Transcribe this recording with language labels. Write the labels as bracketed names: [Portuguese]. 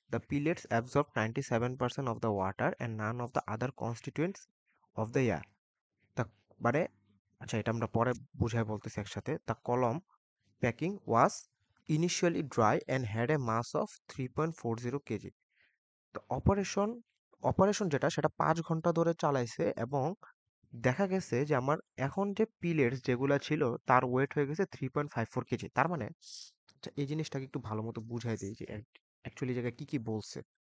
[English] The pellets absorb 97% of the water and none of the other constituents of the air. [Bangla] তা মানে, আচ্ছা এটা আমরা পরে বুঝাই বলতেছি একসাথে। [English] The column packing was initially dry and had a mass of 3.40 kg. [Bangla] তো অপারেশন যেটা, সেটা 5 ঘন্টা ধরে চালাইছে, এবং দেখা গেছে যে আমার এখন যে পিলেটস যেগুলা ছিল তার ওয়েট হয়ে গেছে 3.54 কেজি। তার মানে, আচ্ছা এই জিনিসটাকে একটু ভালো মতো বুঝাই দিই যে অ্যাকচুয়ালি জায়গায় কি কি বলছে।